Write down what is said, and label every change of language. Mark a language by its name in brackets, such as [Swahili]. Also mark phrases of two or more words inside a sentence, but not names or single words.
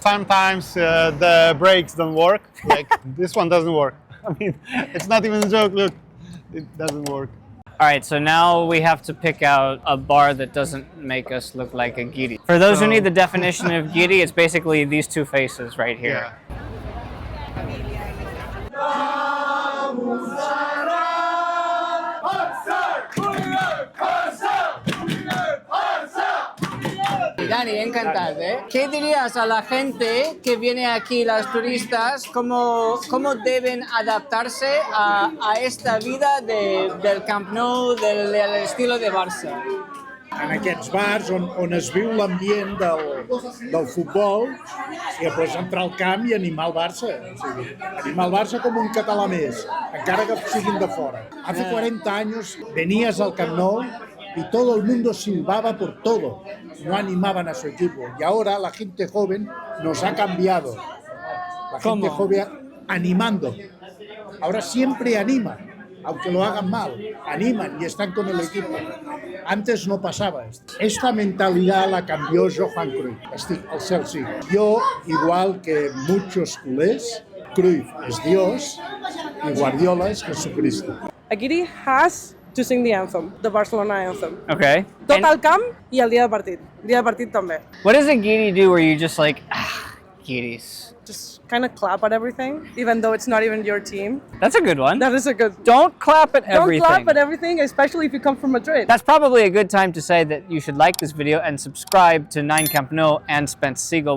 [English] Sometimes the brakes don't work. This one doesn't work. I mean, it's not even a joke, look, it doesn't work. All right, so now we have to pick out a bar that doesn't make us look like a giddy. For those who need the definition of giddy, it's basically these 2 faces right here. Yeah. [Spanish] Dani, encantado, ¿eh? ¿Qué dirías a la gente que viene aquí, los turistas, cómo deben adaptarse a esta vida del Camp Nou, del estilo de Barça? [Catalan] En aquests bars on es viu l'ambient del futbol, pues entrar al camp i animar el Barça. O sigui, animar el Barça com un català més, encara que siguin de fora. [Spanish] Hace 40 años venías al Camp Nou y todo el mundo silbaba por todo, no animaban a su equipo. Y ahora la gente joven nos ha cambiado. La gente joven animando. Ahora siempre anima. aunque lo hagan mal, animan y están con el equipo. Antes no pasaba esto. Esta mentalidad la cambió Johan Cruyff. [Catalan] Estic al Chelsea. [Spanish] Yo, igual que muchos culers, Cruyff es Dios y Guardiola es Jesucristo. [English] Aguirre has to sing the anthem, the Barcelona anthem. Okay. [Catalan] Tot al camp i el dia del partit. El dia del partit també. [English] What does a Giri do where you just like, Giris? Just kind of clap at everything, even though it's not even your team. That's a good one. That is a good... Don't clap at everything. Don't clap at everything, especially if you come from Madrid. That's probably a good time to say that you should like this video and subscribe to 9 Camp Nou and Spence Siegel.